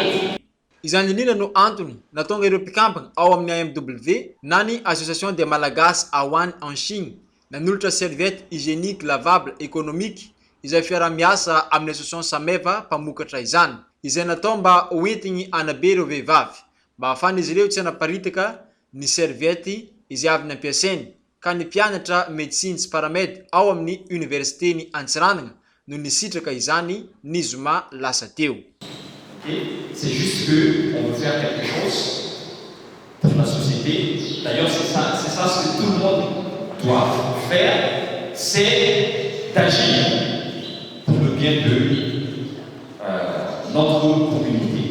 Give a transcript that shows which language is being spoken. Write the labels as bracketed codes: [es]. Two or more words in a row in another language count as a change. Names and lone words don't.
[mg] Izany indrindra no antony natonga ireo mpikambana ao amin'ny AMW na ny [fr] association des Malagasy Awan en Chine [mg] nanolotra [fr] serviette hygiénique lavable économique [mg] izay fiara-miasa amin'ny association Sameva mpamokatra izany, izay natao mba hoentiny anabe ireo vehivavy mba ahafahana izy ireo tsy hanaparitaka ny serviette izay avy nampiasainy. Ka ny mpianatra médecine sy paramède ao amin'ny université ny Antsiranana no nisitraka izany ny zoma lasa teo. [fr] C'est juste qu'on veut faire quelque chose pour la société. D'ailleurs, c'est ça ce que tout le monde doit faire, c'est d'agir pour le bien de notre communauté.